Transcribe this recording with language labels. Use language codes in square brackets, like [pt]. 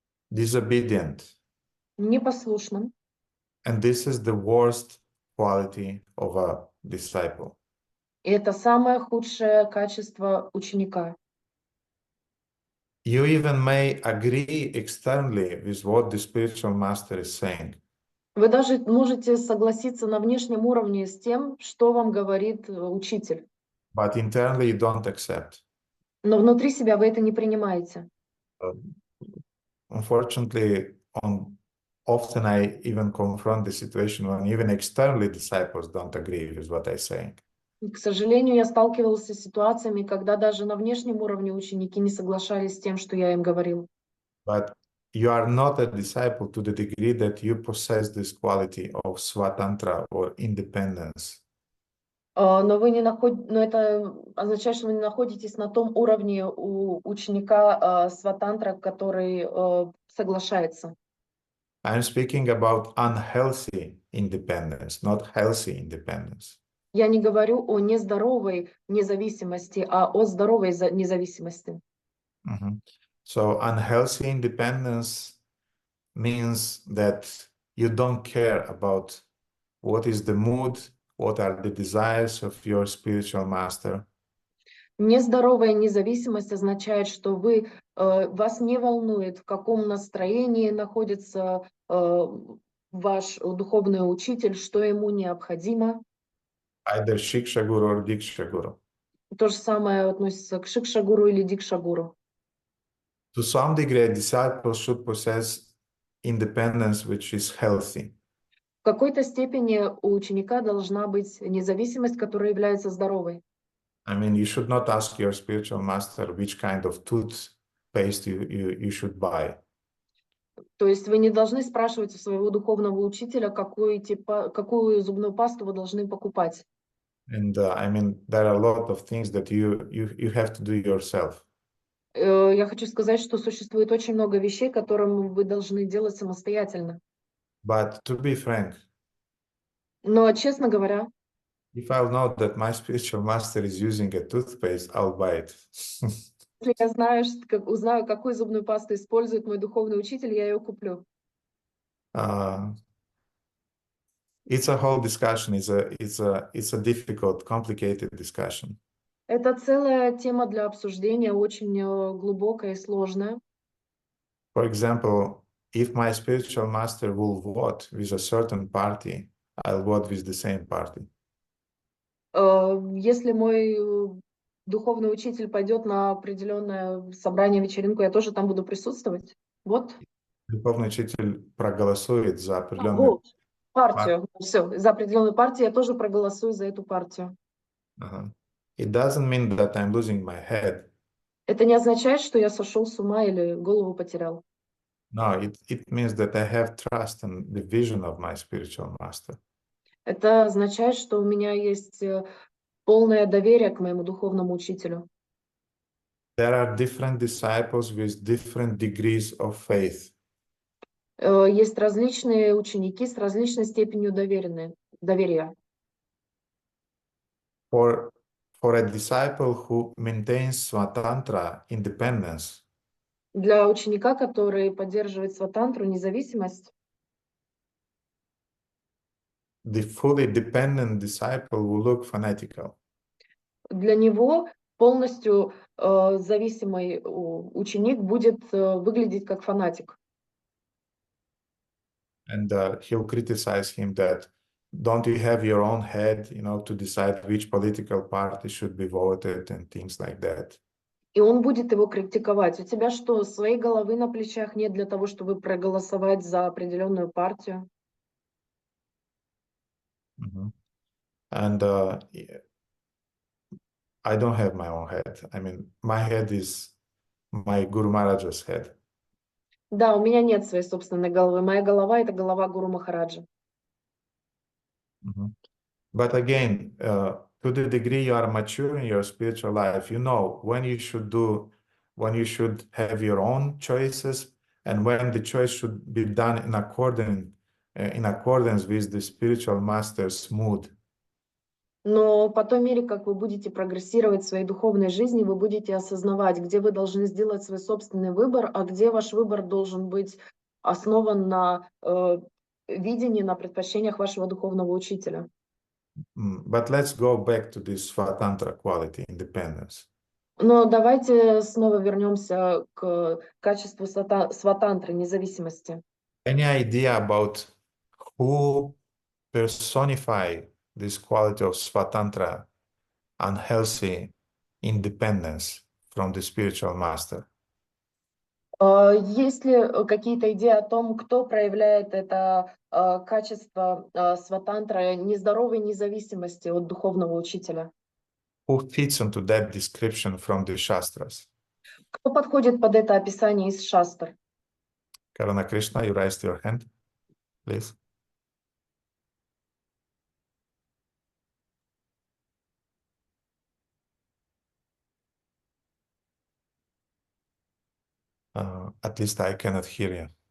[en] disobedient, [ru] непослушным. [en] and this is the worst quality of a disciple. [ru] И это самое худшее качество ученика. [en] You even may agree externally with what the spiritual master is saying. [ru] Вы даже можете согласиться на внешнем уровне с тем, что вам говорит учитель. [en] But internally you don't accept. [ru] Но внутри себя вы это не принимаете. [en] Unfortunately, often I even confront the situation when even externally disciples don't agree with what I say. [ru] К сожалению, я сталкивался с ситуациями, когда даже на внешнем уровне ученики не соглашались с тем, что я им говорил. [en] But you are not a disciple to the degree that you possess this quality of svatantra or independence. [ru] Но это означает, что вы не находитесь на том уровне у ученика сватантра, который соглашается. [en] I'm speaking about unhealthy independence, not healthy independence. [ru] Я не говорю о нездоровой независимости, а о здоровой независимости. [en] So unhealthy independence means that you don't care about what is the mood, what are the desires of your spiritual master. [ru] Нездоровая независимость означает, что вас не волнует, в каком настроении находится ваш духовный учитель, что ему необходимо. [en] Either Shiksha Guru or Diksha Guru. [ru] То же самое относится к Шикша-гуру или Дикша-гуру. [en] To some degree, a disciple should possess independence which is healthy. [ru] В какой-то степени у ученика должна быть независимость, которая является здоровой. [en] I mean, you should not ask your spiritual master which kind of toothpaste you should buy. [ru] То есть вы не должны спрашивать у своего духовного учителя, какую зубную пасту вы должны покупать. [en] And I mean, there are a lot of things that you have to do yourself. [ru] Я хочу сказать, что существует очень много вещей, которые вы должны делать самостоятельно. [en] But to be frank, [ru] Но, честно говоря, [en] if I'll know that my spiritual master is using a toothpaste, I'll buy it. [ru] если я узнаю, какую зубную пасту использует мой духовный учитель, я ее куплю. [en] It's a whole discussion. It's a difficult, complicated discussion. [ru] Это целая тема для обсуждения, очень глубокая и сложная. [en] For example, if my spiritual master will vote with a certain party, I'll vote with the same party. [ru] Если мой духовный учитель пойдет на определенное собрание, вечеринку, я тоже там буду присутствовать. Вот. Духовный учитель проголосует за определенную Вот. Партию. Все. За определенную партию я тоже проголосую за эту партию. [en] It doesn't mean that I'm losing my head. [ru] Это не означает, что я сошел с ума или голову потерял. [en] No, it means that I have trust in the vision of my spiritual master. [ru] Это означает, что у меня есть полное доверие к моему духовному учителю. [en] There are different disciples with different degrees of faith. [ru] Есть различные ученики с различной степенью доверия. [en] For a disciple who maintains Swatantra independence, [ru] Для ученика, который поддерживает сватантру, независимость, [en] the fully dependent disciple will look fanatical. [ru] для него полностью зависимый ученик будет выглядеть как фанатик. [en] And he'll criticize him that, don't you have your own head, to decide which political party should be voted and things like that. [ru] И он будет его критиковать. У тебя что, своей головы на плечах нет для того, чтобы проголосовать за определенную партию? [en] And I don't have my own head. I mean, my head is my Guru Maharaja's head. [ru] Да, у меня нет своей собственной головы. Моя голова — это голова Гуру Махараджа. [en] But again, to the degree you are mature in your spiritual life, you know when you should have your own choices and when the choice should be done in accordance with the spiritual master's mood. [ru] Но по той мере, как вы будете прогрессировать в своей духовной жизни, вы будете осознавать, где вы должны сделать свой собственный выбор, а где ваш выбор должен быть основан на видении, на предпочтениях вашего духовного учителя. [en] But let's go back to this Swatantra quality, independence. [ru] Но давайте снова вернемся к качеству сватантры, независимости. [en] Any idea about who personify this quality of Swatantra, unhealthy independence from the spiritual master? [ru] Есть ли какие-то идеи о том, кто проявляет это качество сватантры, нездоровой независимости от духовного учителя? [en] Who fits into that description from the Shastras? [ru] Кто подходит под это описание из шастр? [en] Karana Krishna, you raised your hand, please. At least I cannot hear you.